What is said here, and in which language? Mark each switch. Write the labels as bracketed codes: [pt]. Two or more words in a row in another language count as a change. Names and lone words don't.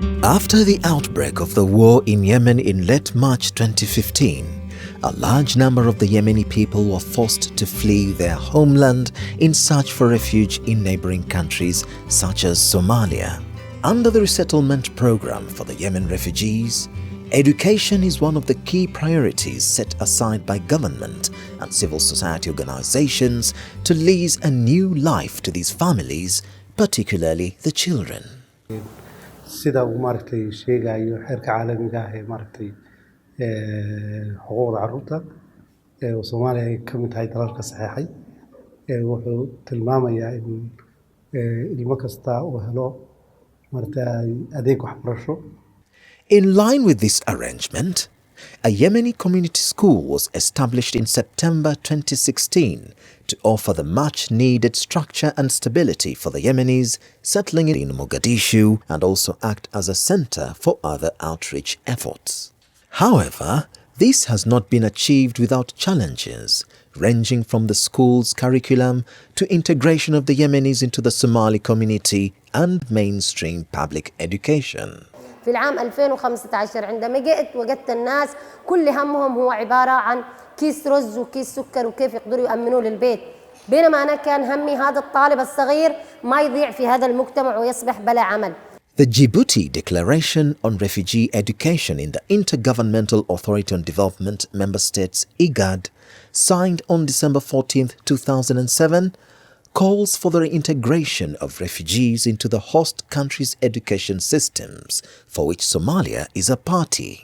[en] After the outbreak of the war in Yemen in late March 2015, a large number of the Yemeni people were forced to flee their homeland in search for refuge in neighboring countries such as Somalia. Under the resettlement program for the Yemeni refugees, education is one of the key priorities set aside by government and civil society organizations to lease a new life to these families, particularly the children. [so] sida uu maartay sheegayo xeerka caalamiga ah ee maartay xuquuqda carruurta oo Soomaaliya ay ka mid tahay dalalka saxeexay wuxuu tilmaamayaa in ilmo kasta uu helo maartay adeeg waxbarasho. [en] In line with this arrangement, a Yemeni community school was established in September 2016 to offer the much-needed structure and stability for the Yemenis settling in Mogadishu and also act as a center for other outreach efforts. However, this has not been achieved without challenges, ranging from the school's curriculum to integration of the Yemenis into the Somali community and mainstream public education. [ar] في العام 2015 عندما جئت وجدت الناس كل همهم هو عبارة عن كيس رز وكيس سكر وكيف يقدروا يأمنوه للبيت، بينما أنا كان همي هذا الطالب الصغير ما يضيع في هذا المجتمع ويصبح بلا عمل. [en] The Djibouti Declaration on Refugee Education in the Intergovernmental Authority on Development Member States IGAD, signed on December 14, 2007, calls for the reintegration of refugees into the host country's education systems, for which Somalia is a party.